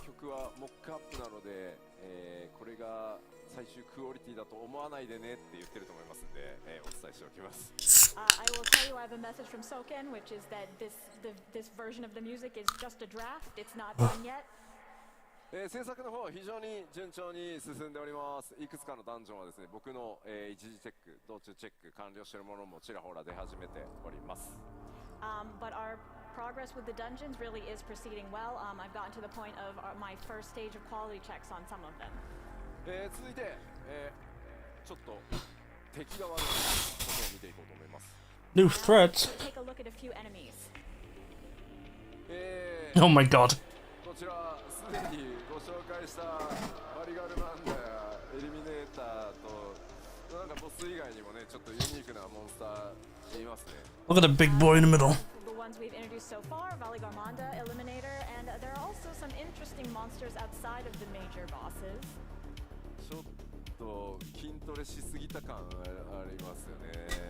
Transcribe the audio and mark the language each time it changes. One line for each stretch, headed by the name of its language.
Japanese: 曲はモックアップなので、これが最終クオリティだと思わないでねって言ってると思いますんで、お伝えしておきます。
English: I will tell you I have a message from Soken, which is that this version of the music is just a draft. It's not done yet.
Japanese: 制作の方は非常に順調に進んでおります。いくつかのダンジョンはですね、僕の、一時チェック、道中チェック完了しているものもちらほら出始めております。
English: But our progress with the dungeons really is proceeding well. I've gotten to the point of my first stage of quality checks on some of them.
Japanese: 続いて、ちょっと敵側のことを見ていこうと思います。
English: New threats. Take a look at a few enemies. Oh my god.
Japanese: こちらすでにご紹介したバリガルマンダやエリミネーターとなんかボス以外にもねちょっとユニークなモンスターいますね。
English: Look at the big boy in the middle. The ones we've introduced so far, Valigarmanda, Eliminator, and there are also some interesting monsters outside of the major bosses.
Japanese: ちょっと筋トレしすぎた感ありますよね。